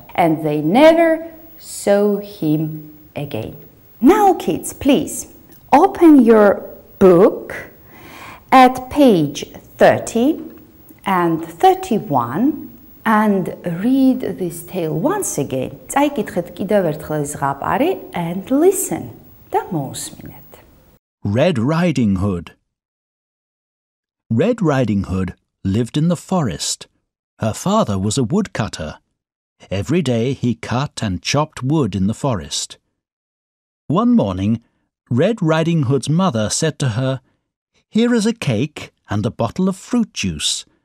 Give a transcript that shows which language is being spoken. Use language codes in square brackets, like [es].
[en] And they never saw him again. Now kids, please open your book at page 30 and 31 and read this tale once again. [ka] წაიკითხეთ კიდევ ერთხელ ეს ზღაპარი [en] and listen. [ka] და მოусმინეთ. [en] Red Riding Hood. Red Riding Hood lived in the forest. Her father was a woodcutter. Every day he cut and chopped wood in the forest. One morning, Red Riding Hood's mother said to her, "Here is a cake and a bottle of fruit juice.